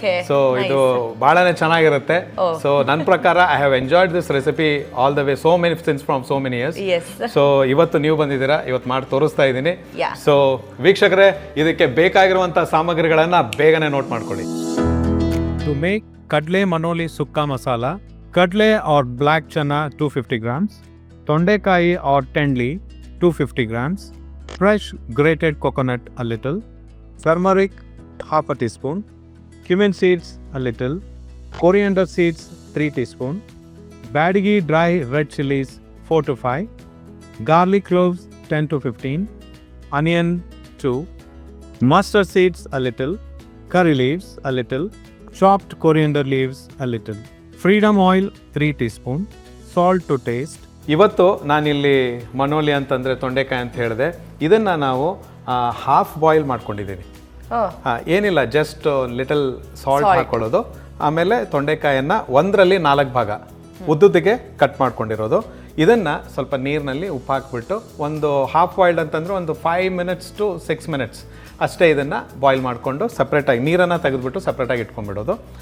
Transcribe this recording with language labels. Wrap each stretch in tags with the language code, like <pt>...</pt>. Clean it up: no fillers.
<kn>So ಇದು ಬಹಳನೇ ಚೆನ್ನಾಗಿರುತ್ತೆ. ಸೊ ನನ್ನ ಪ್ರಕಾರ</kn> <en>I have enjoyed this recipe all the way so many since from so many years.</en> <kn>So ಇವತ್ತು ನೀವು ಬಂದಿದ್ದೀರಾ, ಇವತ್ತು ಮಾಡಿ ತೋರಿಸ್ತಾ ಇದ್ದೀನಿ. ಸೊ ವೀಕ್ಷಕರೇ, ಇದಕ್ಕೆ ಬೇಕಾಗಿರುವಂತಹ ಸಾಮಗ್ರಿಗಳನ್ನ ಬೇಗನೆ ನೋಟ್ ಮಾಡ್ಕೊಳ್ಳಿ.</kn> <en>To make kadle manoli sukka masala, kadle or black chana 250 grams, tondekayi or tendli 250 grams, fresh grated coconut a little, turmeric half a teaspoon, cumin seeds a little, coriander seeds 3 teaspoon, badigi dry red chilies 4 to 5, garlic cloves 10 to 15, onion 2, mustard seeds a little, curry leaves a little, chopped coriander leaves a little, freedom oil 3 teaspoon, salt to taste.</en> <kn>ಇವತ್ತು ನಾನಿಲ್ಲಿ ಮನೋಲಿ ಅಂತಂದರೆ ತೊಂಡೆಕಾಯಿ ಅಂತ ಹೇಳಿದೆ, ಇದನ್ನು ನಾವು half boil ಮಾಡ್ಕೊಂಡಿದ್ದೀನಿ. ಏನಿಲ್ಲ,</kn> <en>just little salt</en> <kn>ಹಾಕೊಳ್ಳೋದು. ಆಮೇಲೆ ತೊಂಡೆಕಾಯನ್ನು 1/4 ಭಾಗ ಉದ್ದುದಿಗೆ ಕಟ್ ಮಾಡ್ಕೊಂಡಿರೋದು. ಇದನ್ನು ಸ್ವಲ್ಪ ನೀರಿನಲ್ಲಿ ಉಪ್ಪು ಹಾಕ್ಬಿಟ್ಟು ಒಂದು ಹಾಫ್ ಬಾಯ್ಲ್ಡ್ ಅಂತಂದರೆ ಒಂದು</kn> <en>5 minutes to 6 minutes</en> <kn>ಅಷ್ಟೇ ಇದನ್ನು ಬಾಯ್ಲ್ ಮಾಡಿಕೊಂಡು ಸಪ್ರೇಟಾಗಿ ನೀರನ್ನು ತೆಗೆದುಬಿಟ್ಟು ಸಪ್ರೇಟಾಗಿ ಇಟ್ಕೊಂಡ್ಬಿಡೋದು.</kn>